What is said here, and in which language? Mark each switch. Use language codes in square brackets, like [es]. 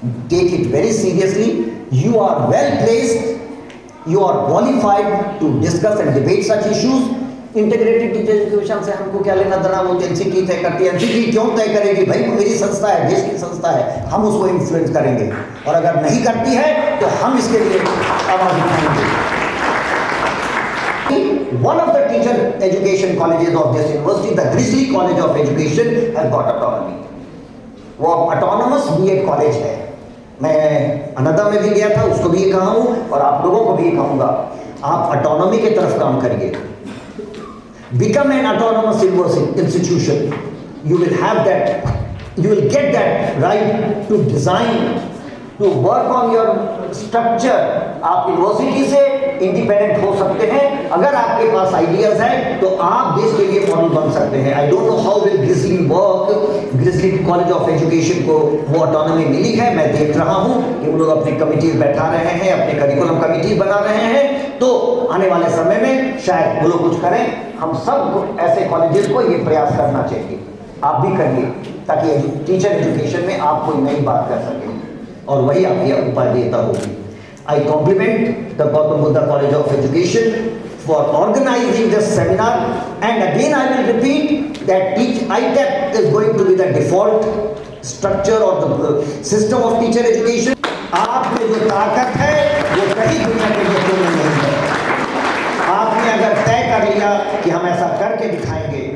[en] Take it very seriously. You are well placed, you are qualified to discuss and debate such issues. [hi] Integrated teacher education से हमको क्या लेना देना, वो NCT तय करती है। एनसीटी क्यों तय करेगी? भाई वो मेरी संस्था है, देश की संस्था है, हम उसको इन्फ्लुएंस करेंगे, और अगर नहीं करती है तो हम इसके लिए आवाज उठाएंगे। [en] One of the teacher education colleges of this university, the Grizzly College of Education, has got autonomy. [hi] वो autonomous B.Ed कॉलेज है। मैं अनदा में भी गया था, उसको भी कहा हूँ, और आप लोगों को भी कहूँगा, आप ऑटोनॉमी की तरफ काम करिए। [en] Become an autonomous institution. You will have that, you will get that right to design, to work on your structure. [hi] आप यूनिवर्सिटी से इंडिपेंडेंट हो सकते हैं। अगर आपके पास आइडियाज हैं तो आप देश के लिए मॉडल बन सकते हैं। [en] I don't know how will Grizzly work. [hi] Grizzly college of education को वो ऑटोनॉमी मिली है। मैं देख रहा हूँ कि वो लोग अपनी कमिटी बैठा रहे हैं, अपने करिकुलम कमिटी बना रहे हैं। तो आने वाले समय में शायद वो लोग कुछ करें। हम सब ऐसे कॉलेजेस को ये प्रयास करना चाहिए, आप भी करिए, ताकि टीचर एजुकेशन में आप कोई नई बात कर सकें, और वही आपकी उपादेयता होगी। [en] I compliment the Gautam Buddha College of Education for organizing this seminar, and again I will repeat that each ITEP is going to be the default structure or the system of teacher education. [hi] आप में जो ताकत है वो कहीं दुनिया के बच्चों में नहीं है। आपने अगर तय कर लिया कि हम ऐसा करके दिखाएंगे,